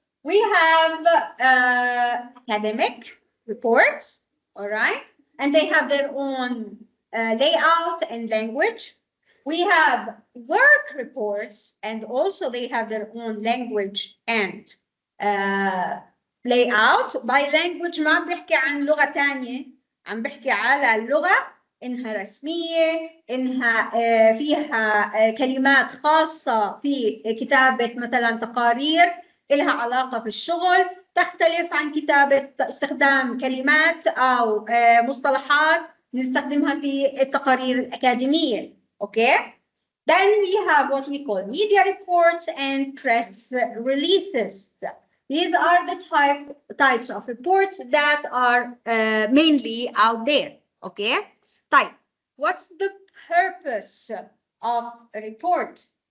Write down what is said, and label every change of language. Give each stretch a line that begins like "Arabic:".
English: We have academic reports, all right? And they have their own layout and language. We have work reports, and also they have their own language and layout. By language
Arabic: ما عم بحكي عن لغة تانية، عم بحكي على اللغة إنها رسمية، إنها فيها كلمات خاصة في كتابة مثلا تقارير إلها علاقة في الشغل، تختلف عن كتابة استخدام كلمات أو مصطلحات نستخدمها في التقارير الأكاديمية.
English: Okay? Then we have what we call media reports and press releases. These are the types of reports that are mainly out there. Okay? Type. What's the purpose of a report?